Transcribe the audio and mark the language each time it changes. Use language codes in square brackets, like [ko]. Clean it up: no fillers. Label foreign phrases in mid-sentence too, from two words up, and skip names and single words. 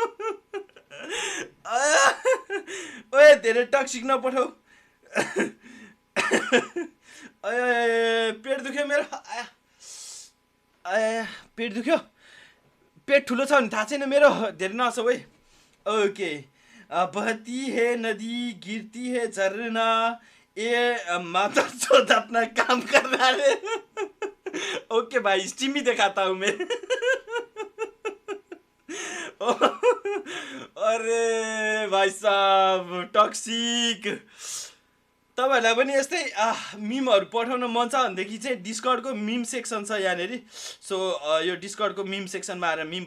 [ne] ओए धेरै टक्सिक नपठाऊ पेट दुख्यो मेरो पेट दुख्यो पेट ठुलो छ भने थाहा छैन मेरो धेरै नहसौ है ओके [hi] बहती है नदी गिरती है झरना ये माता चोद अपना काम कर रहा है ओके भाई स्ट्रीम ही दिखाता हूँ मैं [ne] अरे भाइ साहब टक्सिक तपाईहरुलाई पनि यस्तै मिमहरु पठाउन मन छ भनेदेखि चाहिँ डिस्कर्डको [en] meme section [ne] छ यहाँनेरि सो यो डिस्कर्डको मिम सेक्सनमा आएर मिम